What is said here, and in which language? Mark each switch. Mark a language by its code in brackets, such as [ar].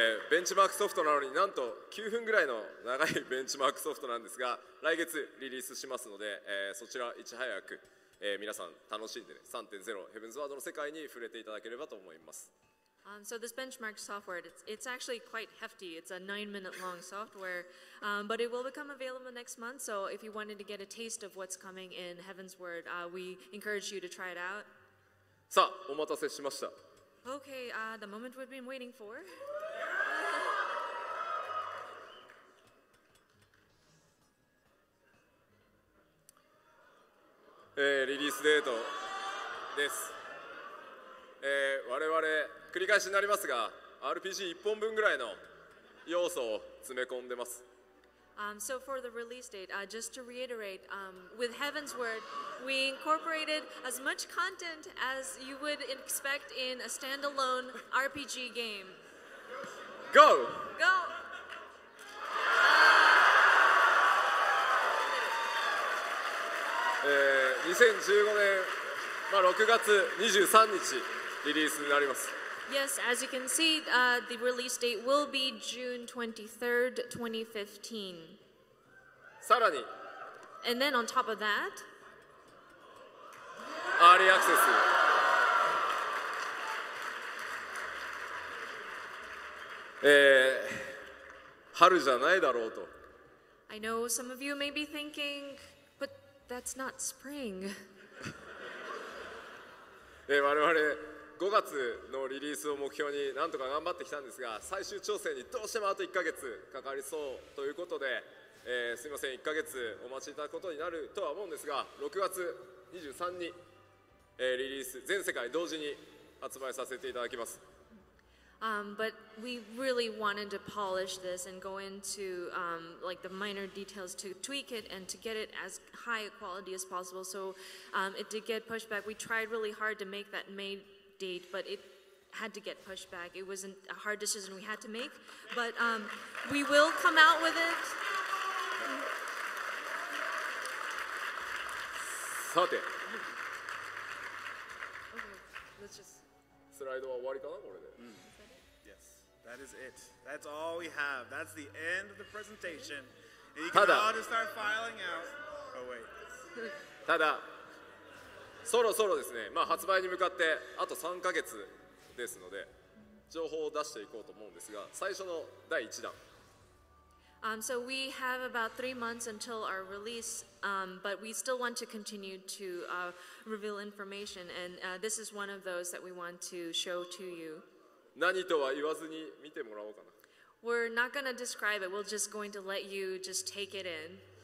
[ja] ベンチマークソフトなのになんと9分ぐらいの長いベンチマークソフトなんですが、来月リリースしますので、そちらいち早く、皆さん楽しんで、ね、3.0 ヘブンズワードの世界に触れていただければと思います。 [en] So this benchmark software, it's actually quite hefty. It's a 9-minute long software, but it will become available next month. So if you wanted to get a taste of what's coming in Heavensward, we encourage you to try it out. [ja] さあ、お待たせしました。 [en] Okay, the moment we've been waiting for. [ja] リリースデートです。我々繰り返しになりますが RPG1 本分ぐらいの要素を詰め込んでます。 [en] So for the release date, just to reiterate, with Heavensward, we incorporated as much content as you would expect in a standalone RPG game. Go! Go! [ja] 2015年、6月23日リリースになります。 [en] Yes, as you can see, the release date will be June 23rd, 2015. [ja] さらに、 [en] And then on top of that, [ja] アーリーアクセス、春じゃないだろうと。 [en] I know some of you may be thinking, but that's not spring. [ja] 我々5月のリリースを目標になんとか頑張ってきたんですが、最終調整にどうしてもあと1ヶ月かかりそうということで、すみません、1ヶ月お待ちいただくことになるとは思うんですが、6月23日に、リリース全世界同時に発売させていただきます。 [en] But we really wanted to polish this and go into like the minor details to tweak it and to get it as high a quality as possible. So it did get pushed back. We tried really hard to make that May date, but it had to get pushed back. It wasn't a hard decision we had to make, but we will come out with it. [ja] さて、 [en] Okay, let's just. [ja] スライドは終わりかな、これで。 [en] That is it. That's all we have. That's the end of the presentation. And you can all just start filing out. Oh, wait. [ja] ただ、そろそろですね、発売に向かってあと3ヶ月ですので、情報を出していこうと思うんですが、最初の第1弾。 [en] So we have about 3 months until our release, but we still want to continue to reveal information, and this is one of those that we want to show to you. [ja] 何とは言わずに見てもらおうかな。 [en] We're not going to describe it. We're just going to let you just take it in.